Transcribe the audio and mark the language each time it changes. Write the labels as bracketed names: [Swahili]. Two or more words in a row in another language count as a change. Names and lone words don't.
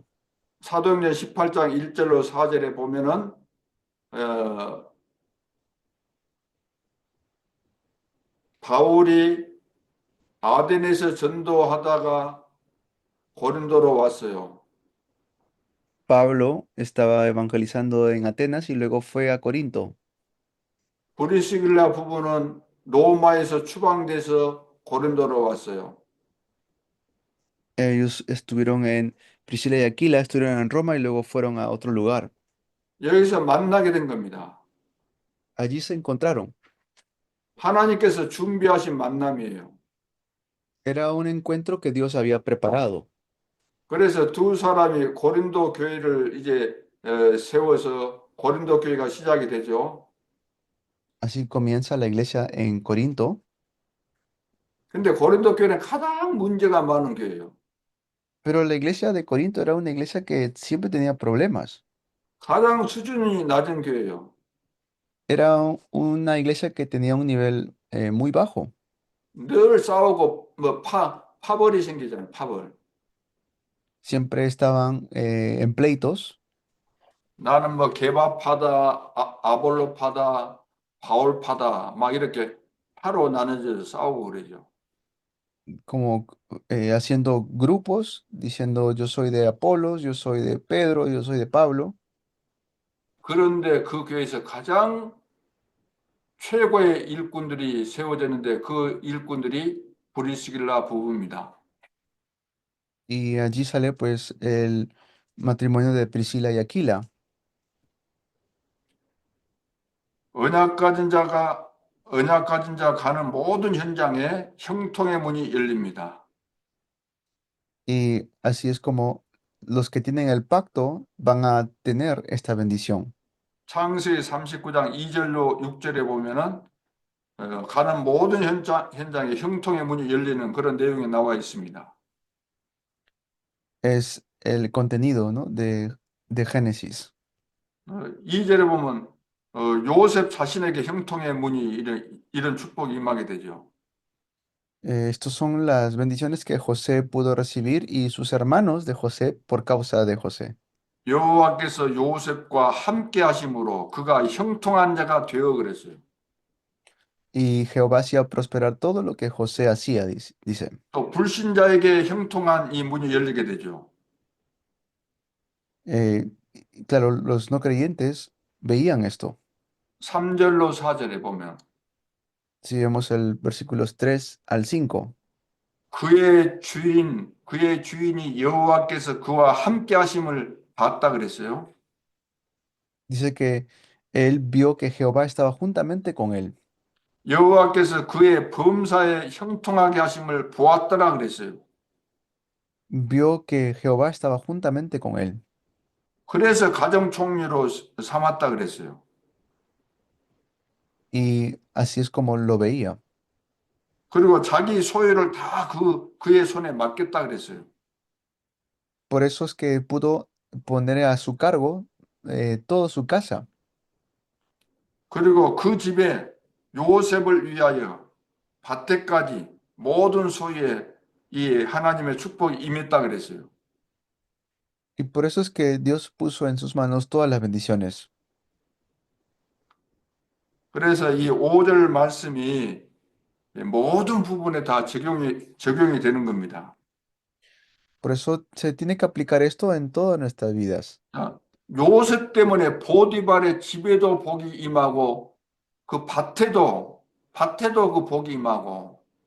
[Korean] 사도행전 18장 1절로 4절에 보면은 어, 바울이 아덴에서 전도하다가 고린도로 왔어요. [Spanish] Pablo estaba evangelizando en Atenas y luego fue a Corinto. [Korean] 브리스길라 부부는 로마에서 추방돼서 고린도로 왔어요. [Spanish] Ellos estuvieron en Priscila y Aquila, estuvieron en Roma y luego fueron a otro lugar. [Korean] 여기서 만나게 된 겁니다. [Spanish] Allí se encontraron. [Korean] 하나님께서 준비하신 만남이에요. [Spanish] Era un encuentro que Dios había preparado. [Korean] 그래서 두 사람이 고린도 교회를 이제 세워서 고린도 교회가 시작이 되죠. [Spanish] Así comienza la iglesia en Corinto, [Korean] 근데 고린도 교회는 가장 문제가 많은 교회예요. [Spanish] pero la iglesia de Corinto era una iglesia que siempre tenía problemas. [Korean] 가장 수준이 낮은 교회예요. [Spanish] Era una iglesia que tenía un nivel muy bajo. [Korean] 늘 싸우고 뭐 파벌이 생기잖아요. 파벌. [Spanish] Siempre estaban en pleitos. [Korean] 나는 뭐 개바파다, 아볼로파다, 바울파다 막 이렇게 파로 나눠져서 싸우고 그러죠. [Spanish] Como haciendo grupos, diciendo yo soy de Apolos, yo soy de Pedro, yo soy de Pablo. [Korean] 그런데 그 교회에서 가장 최고의 일꾼들이 세워졌는데 그 일꾼들이 브리스길라 부부입니다. [Spanish] Y allí sale pues el matrimonio de Priscila y Aquila. [Korean] 언약 가진 자 가는 모든 현장에 형통의 문이 열립니다. [Spanish] Y así es como los que tienen el pacto van a tener esta bendición. [Korean] 창세기 39장 2절로 6절에 보면은 가는 모든 현장에 형통의 문이 열리는 그런 내용이 나와 있습니다. [Spanish] Es el contenido, ¿no? de Génesis. [Korean] 2절에 보면 요셉 자신에게 형통의 문이 이런 축복이 임하게 되죠. [Spanish] Estos son las bendiciones que José pudo recibir y sus hermanos de José por causa de José. [Korean] 여호와께서 요셉과 함께 하심으로 그가 형통한 자가 되어 그랬어요. [Spanish] Y Jehová hacía prosperar todo lo que José hacía, dice. [Korean] 또 불신자에게 형통한 이 문이 열리게 되죠. [Spanish] Claro, los no creyentes veían esto. [Korean] 3절로 4절에 보면 [Spanish] Si vemos el versículos 3 al 5, [Korean] 그의 주인이 여호와께서 그와 함께 하심을 봤다 그랬어요. [Spanish] dice que él vio que Jehová estaba juntamente con él. [Korean] 여호와께서 그의 범사에 형통하게 하심을 보았더라 그랬어요. [Spanish] Vio que Jehová estaba juntamente con él. [Korean] 그래서 가정 총리로 삼았다 그랬어요. [Spanish] Y así es como lo veía. [Korean] 그리고 자기 소유를 다 그의 손에 맡겼다 그랬어요. [Spanish] Por eso es que pudo poner a su cargo toda su casa. [Korean] 그리고 그 집에 요셉을 위하여 밭에까지 모든 소유에 이 하나님의 축복이 임했다 그랬어요. [Spanish] Y por eso es que Dios puso en sus manos todas las bendiciones. [Korean] 그래서 이 5절 말씀이 모든 부분에 다 적용이 되는 겁니다. [Spanish] Por eso se tiene que aplicar esto en todas nuestras vidas. [Korean] 자, 요셉 때문에 보디발의 집에도 복이 임하고 그 밭에도 그 복이 임하고